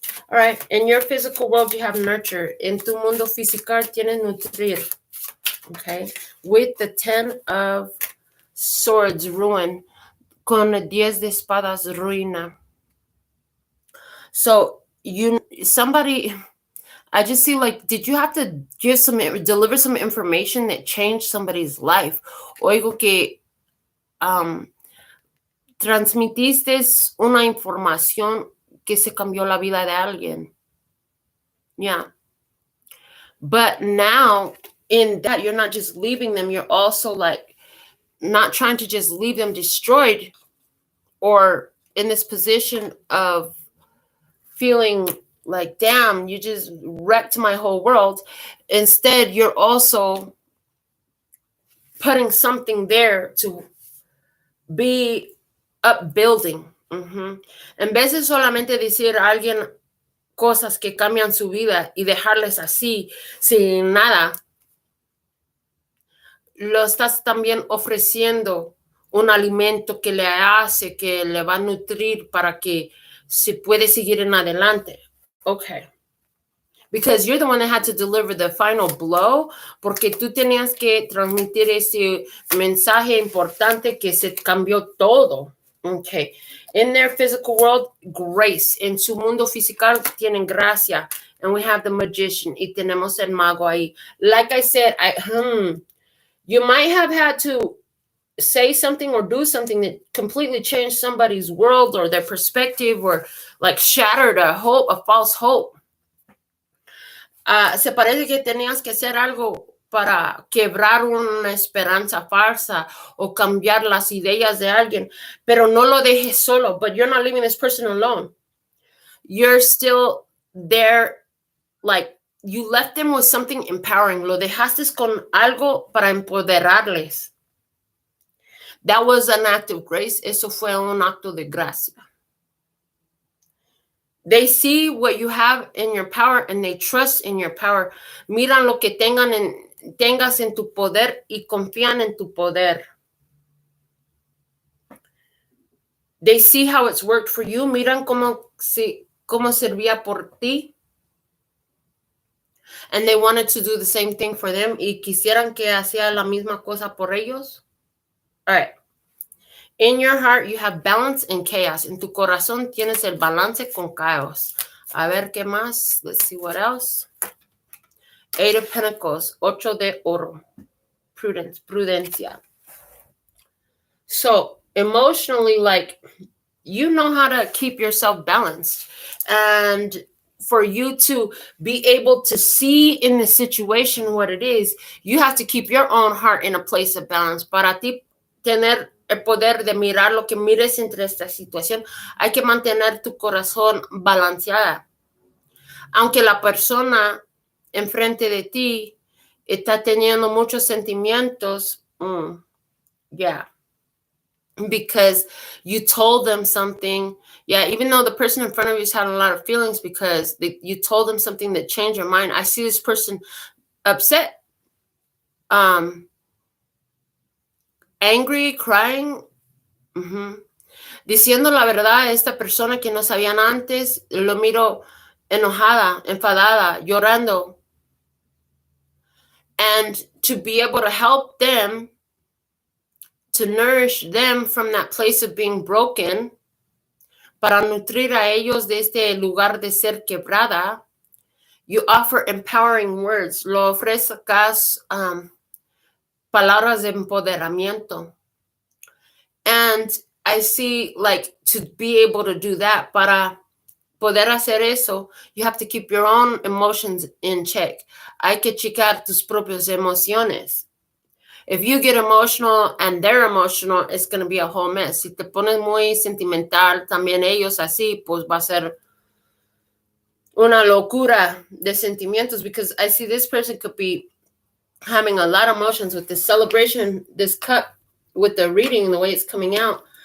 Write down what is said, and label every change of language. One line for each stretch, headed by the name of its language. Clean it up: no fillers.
English: All right, in your physical world, you have nurture.
Spanish: En tu mundo físico, tienes nutrir.
English: Okay, with the 10 of Swords, ruin,
Spanish: con 10 de espadas, ruina.
English: So somebody, I just see like, did you have to deliver some information that changed somebody's life?
Spanish: Oigo que transmitiste una información que se cambió la vida de alguien.
English: Yeah. But now in that, you're not just leaving them, you're also like not trying to just leave them destroyed or in this position of feeling like, damn, you just wrecked my whole world. Instead, you're also putting something there to be upbuilding.
Spanish: En vez de solamente decir a alguien cosas que cambian su vida y dejarles así, sin nada, lo estás también ofreciendo un alimento que le hace, que le va a nutrir para que se puede seguir en adelante.
English: Okay. Because you're the one that had to deliver the final blow,
Spanish: porque tú tenías que transmitir ese mensaje importante que se cambió todo.
English: Okay. In their physical world, grace.
Spanish: En su mundo físico tienen gracia.
English: And we have the magician.
Spanish: Y tenemos el mago ahí.
English: Like I said, you might have had to say something or do something that completely changed somebody's world or their perspective or like shattered a false hope.
Spanish: Se parece que tenías que hacer algo para quebrar una esperanza falsa o cambiar las ideas de alguien, pero no lo dejes solo.
English: But you're not leaving this person alone. You're still there, like you left them with something empowering.
Spanish: Lo dejaste con algo para empoderarles.
English: That was an act of grace.
Spanish: Eso fue un acto de gracia.
English: They see what you have in your power and they trust in your power.
Spanish: Miran lo que tengas en tu poder y confían en tu poder.
English: They see how it's worked for you.
Spanish: Miran cómo servía por ti.
English: And they wanted to do the same thing for them.
Spanish: Y quisieran que hacía la misma cosa por ellos.
English: All right. In your heart, you have balance and chaos.
Spanish: En tu corazón tienes el balance con caos. A ver, ¿qué más?
English: Let's see what else. 8 of Pentacles,
Spanish: 8 de oro. Prudencia.
English: So, emotionally, like, you know how to keep yourself balanced. And for you to be able to see in the situation what it is, you have to keep your own heart in a place of balance.
Spanish: Para ti tener el poder de mirar lo que mires entre esta situación, hay que mantener tu corazón balanceada. Aunque la persona enfrente de ti está teniendo muchos sentimientos, because you told them something,
English: even though the person in front of you has had a lot of feelings because you told them something that changed your mind. I see this person upset, angry, crying,
Spanish: diciendo la verdad a esta persona que no sabían antes. Lo miro enojada, enfadada, llorando.
English: And to be able to help them, to nourish them from that place of being broken,
Spanish: para nutrir a ellos de este lugar de ser quebrada,
English: you offer empowering words.
Spanish: Lo ofrezcas palabras de empoderamiento.
English: And I see, like, to be able to do that,
Spanish: para poder hacer eso,
English: you have to keep your own emotions in check.
Spanish: Hay que checar tus propias emociones.
English: If you get emotional and they're emotional, it's going to be a whole mess.
Spanish: Si te pones muy sentimental, también ellos así, pues va a ser una locura de sentimientos,
English: because I see this person could be having a lot of emotions with this celebration, this cup, with the reading, the way it's coming out.